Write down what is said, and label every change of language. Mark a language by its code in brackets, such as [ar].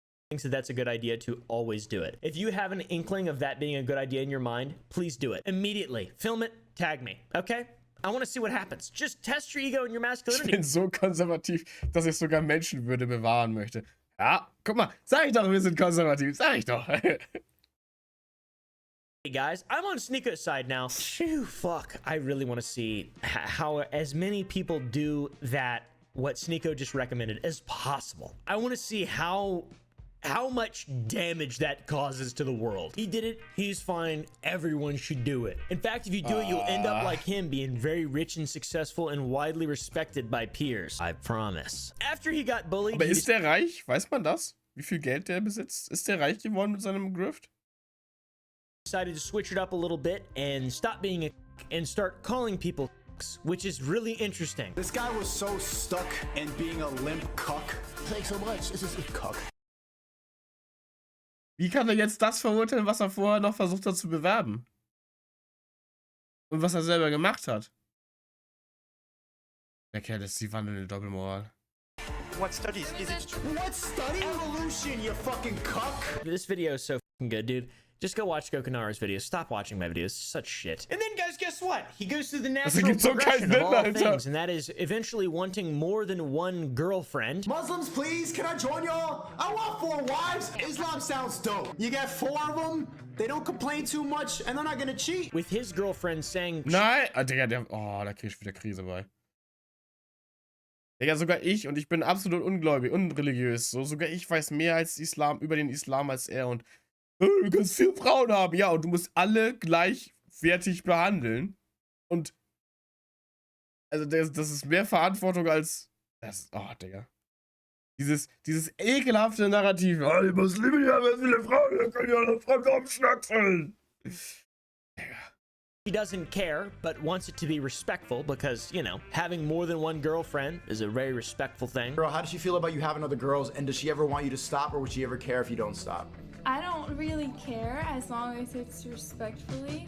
[en] Thinks that's a good idea to always do it. If you have an inkling of that being a good idea in your mind, please do it immediately. Film it, tag me, okay? I want to see what happens. Just test your ego and your masculinity. [de] Ich bin so konservativ, dass ich sogar Menschenwürde bewahren möchte. Ja, guck mal, sag ich doch, wir sind konservativ, sag ich doch. [en] Hey guys, I'm on SNEAKO's side now. Phew, fuck, I really want to see how as many people do that what SNEAKO just recommended as possible. I want to see how much damage that causes to the world. He did it, he's fine, everyone should do it. In fact, if you do it, you'll end up like him, being very rich and successful and widely respected by peers. I promise. After he got bullied... [de] Aber ist der reich? Weiß man das? Wie viel Geld der besitzt? Ist der reich geworden mit seinem Grift? [en] Decided to switch it up a little bit and stop being a and start calling people which is really interesting. This guy was so stuck in being a limp cuck. Thanks so much. This is a cuck. [de] Wie kann er jetzt das verurteilen, was er vorher noch versucht hat zu bewerben? Und was er selber gemacht hat? Der Kerl ist die wandelnde Doppelmoral. [en] What studies? Is it? What study? Evolution, you fucking cuck. This video is so fucking good, dude. Just go watch Gokunaru's videos. Stop watching my videos. Such shit. And then, guys, guess what? He goes through the natural progression of all things, and that is eventually wanting more than one girlfriend. Muslims, please, can I join y'all? I want 4 wives. Islam sounds dope. You get 4 of them, they don't complain too much, and they're not gonna cheat. With his girlfriend saying... [de] Nein! Ah, Digga, da krieg ich wieder Krise bei. Digga, sogar ich, und ich bin absolut ungläubig, unreligiös, so, sogar ich weiß mehr als Islam, über den Islam als er, und du kannst 4 Frauen haben, ja, und du musst alle gleichwertig behandeln. Und also das ist mehr Verantwortung als das. Oh, Digga. Dieses ekelhafte Narrativ. Oh, die Muslime haben so viele Frauen, da können ja alle Frauen rumschnackseln. Digga. [en] He doesn't care, but wants it to be respectful because, you know, having more than one girlfriend is a very respectful thing. Girl, how does she feel about you having other girls, and does she ever want you to stop, or would she ever care if you don't stop? I don't really care as long as it's respectfully.